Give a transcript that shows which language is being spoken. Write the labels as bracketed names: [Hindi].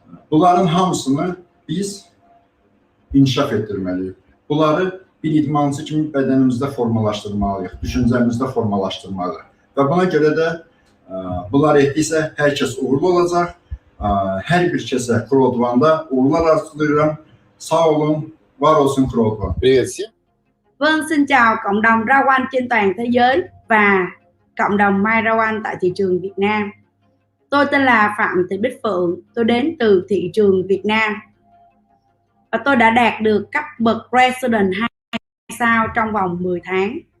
[Azerbaijani] Bunların hamısını biz inkişaf etdirməliyik. Bunları bir idmançı kimi bədənimizdə formalaşdırmalıyıq, düşüncəmizdə formalaşdırmalıyıq. Və buna görə də bunlar etdiksə hər kəs uğurlu olacaq. Hər bir kəsə Crowd1-da uğurlar arzulayıram. Sağ olun, var olsun Crowd1. [Vietnamese] Vâng, xin chào cộng đồng Crowd1 trên toàn thế giới và cộng đồng My Crowd1 tại thị trường Việt Nam. Tôi tên là Phạm Thị Bích Phượng, tôi đến từ thị trường Việt Nam. Và tôi đã đạt được cấp bậc Resident 2 sao trong vòng 10 tháng.